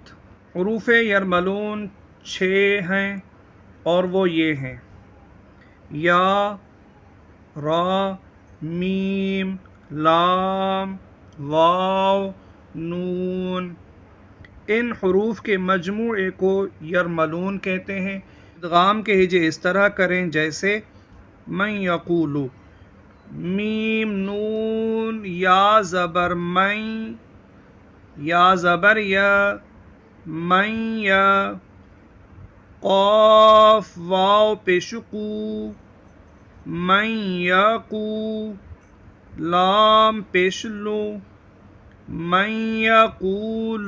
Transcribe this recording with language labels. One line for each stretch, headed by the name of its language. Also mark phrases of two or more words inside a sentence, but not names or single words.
Urdu: حروف یرملون 6 ہیں اور وہ یہ ہیں: یا، را، میم، لام، واو، نون۔ ان حروف کے مجموعے کو یرملون کہتے ہیں۔ ادغام کے ہجے اس طرح کریں جیسے من یقول، میم نون یا زبر من، یا زبر یا، من یا، قاف واو پیش قو، من یقو، لام پیش لو، من یقول،